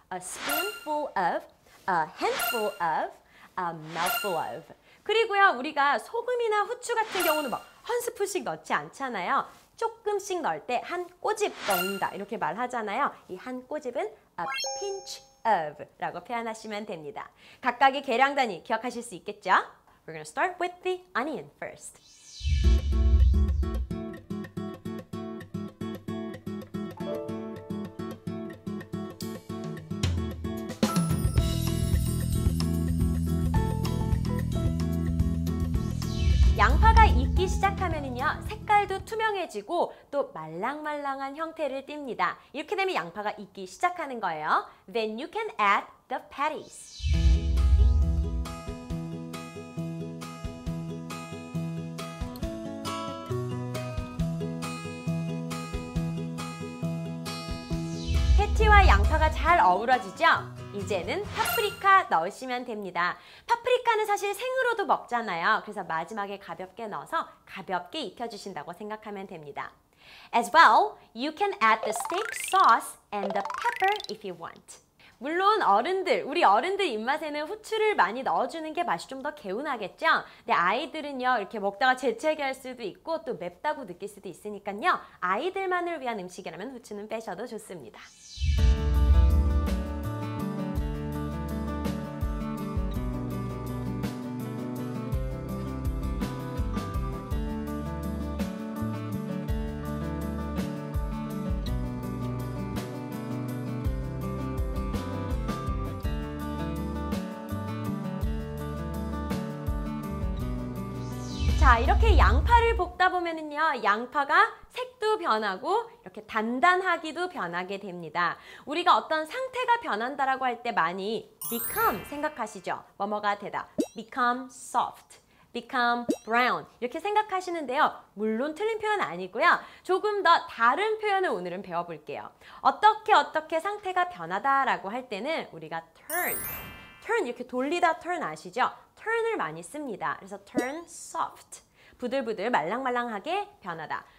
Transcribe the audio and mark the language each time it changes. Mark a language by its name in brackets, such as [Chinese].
[English] A spoonful of, a handful of, a mouthful of. [Korean] 그리고요, 우리가 소금이나 후추 같은 경우는 막 한 스푼씩 넣지 않잖아요. 조금씩 넣을 때 한 꼬집 넣는다 이렇게 말하잖아요. 이 한 꼬집은 a pinch of 라고 표현하시면 됩니다. 각각의 계량 단위 기억하실 수 있겠죠? [English] We're going to start with the onion first. [Korean] 양파가 익기 시작하면은요, 색깔도 투명해지고 또 말랑말랑한 형태를 띱니다. 이렇게 되면 양파가 익기 시작하는 거예요. [English] Then you can add the patties. [Korean] 패티와 양파가 잘 어우러지죠? 이제는 파프리카 넣으시면 됩니다. 파프리카는 사실 생으로도 먹잖아요. 그래서 마지막에 가볍게 넣어서 가볍게 익혀주신다고 생각하면 됩니다. [English] As well, you can add the steak sauce and the pepper if you want. [Korean] 물론 우리 어른들 입맛에는 후추를 많이 넣어주는 게 맛이 좀 더 개운하겠죠? 근데 아이들은요, 이렇게 먹다가 재채기 할 수도 있고 또 맵다고 느낄 수도 있으니까요. 아이들만을 위한 음식이라면 후추는 빼셔도 좋습니다. 자, 이렇게 양파를 볶다 보면은요, 양파가 색도 변하고 이렇게 단단하기도 변하게 됩니다. 우리가 어떤 상태가 변한다라고 할 때 많이 become 생각하시죠? 뭐뭐가 되다. [English] become soft, become brown 이렇게 생각하시는데요. [Korean] 물론 틀린 표현 아니고요. 조금 더 다른 표현을 오늘은 배워볼게요. 어떻게 상태가 변하다라고 할 때는 우리가 turn 이렇게 돌리다 turn 아시죠? turn을 많이 씁니다. 그래서 turn soft, 부들부들 말랑말랑하게 변하다.